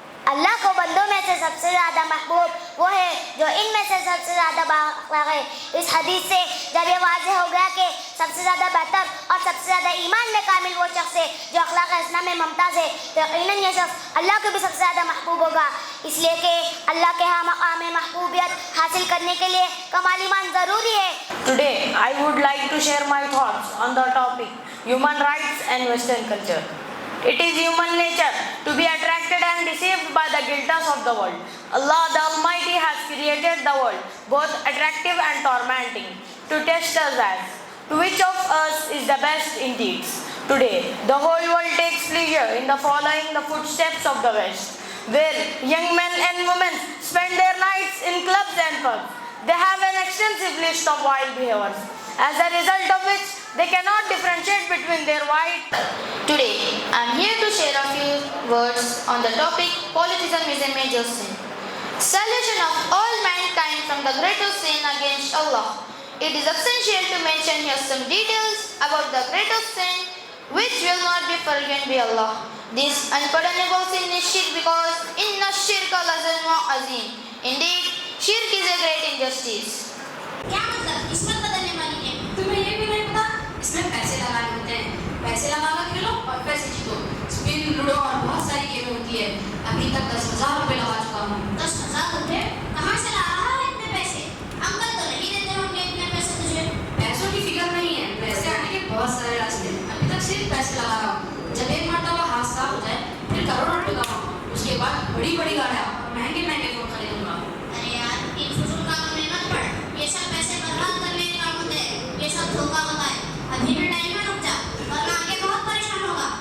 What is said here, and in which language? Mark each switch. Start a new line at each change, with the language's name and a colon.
Urdu: اللہ کو بندوں میں سے سب سے زیادہ محبوب وہ ہے جو ان میں سے سب سے زیادہ بااخلاق ہے۔ اس حدیث سے جب یہ واضح ہو گیا کہ سب سے زیادہ بہتر اور سب سے زیادہ ایمان میں کامل وہ شخص ہے جو اخلاق حسنہ میں ممتاز ہے، تو یقیناً یہ شخص اللہ کو بھی سب سے زیادہ محبوب ہوگا، اس لیے کہ اللہ کے ہاں مقام محبوبیت حاصل کرنے کے لیے کمال ایمان ضروری ہے۔
English: Today, I would like to share my thoughts on the topic human rights and Western culture. It is human nature to be attracted and deceived by the guilters of the world. Allah the Almighty has created the world both attractive and tormenting to test us as to which of us is the best in deeds. Today, the whole world takes pleasure in the following the footsteps of the West, where young men and women spend their nights in clubs and pubs. They have an extensive list of wild behaviors, as a result of which they cannot differentiate between their white. Today, I am here to share a few words on the topic polytheism is a major sin. Salvation of all mankind from the greatest sin against Allah. It is essential to mention here some details about the greatest sin which will not be forgiven by Allah. This unpardonable sin is shirk because
Arabic: inna shirka la zulmun azim.
English: Indeed, shirk is a great injustice.
Urdu: کیا مطلب قسمت بدلنے والی ہے؟ تمہیں یہ بھی نہیں پتا اس میں پیسے لگانے ہوتے ہیں، پیسے لگا کر کھیلو اور پیسے جیتو، اسپن لوڈو اور بہت ساری گیمیں ہوتی ہے۔ ابھی تک 10,000 روپے لگا چکا ہوں۔ 10,000 روپے کہاں سے لا رہا ہے اتنے پیسے؟ انکل تو نہیں دیتے ہوں گے اتنے پیسے تجھے۔ پیسوں کی فکر نہیں ہے، پیسے آنے کے بہت سارے راستے ہیں، ابھی تک صرف پیسے لگا رہا ہوں۔ جب ایک مرتبہ ہاتھ صاف ہو جائے پھر کروڑوں روپے کماؤں، اس کے بعد بڑی بڑی گاڑیاں اور مہنگے مہنگے فون خریدوں گا۔ ارے یار ان فضول کاموں میں مت پڑ، یہ سب پیسے برباد کرنے کے کام ہوتے ہیں، یہ سب دھوکہ ہوتا ہے۔ ابھی بھی ٹائم میں رک جا ورنہ آگے بہت پریشان ہوگا۔